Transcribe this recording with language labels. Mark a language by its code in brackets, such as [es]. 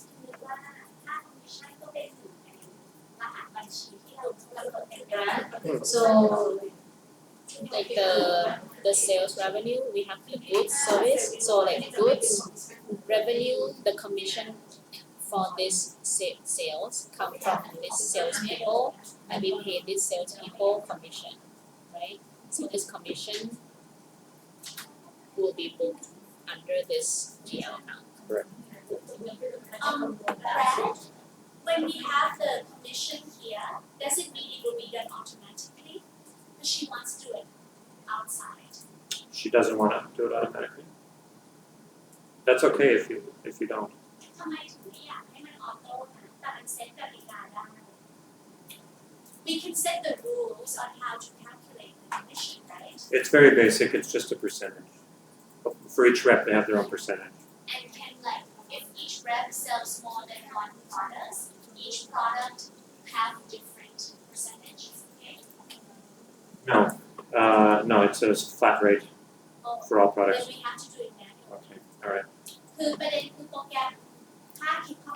[th] คือว่าค่าคอมมิชชั่นก็เป็นหนึ่งในรหัสบัญชีที่เรากำหนดเป็นรหัส [en] so like the sales revenue we have the goods service so like goods revenue the commission for this sales come from this sales people and we pay this sales people commission right so this commission will be booked under this GL account Brad, when we have the commission here, does it mean it will be done automatically? Because she wants to do it outside. She doesn't want to do it automatically. That's okay if you don't. [th] ทำไมถึงไม่อยากให้มันออโต้นะแต่มันเซ็ตกติกาได้ [en] We can set the rules on how to calculate the commission, right? It's very basic. It's just a percentage. For each rep, they have their own percentage. And can like, if each rep sells more than one product, each product have different percentages, okay? No, it's a flat rate Oh, for all then products. we have to do it manually. Okay, all right. [th] คือประเด็นคือโปรแกรมค่าคิดคอม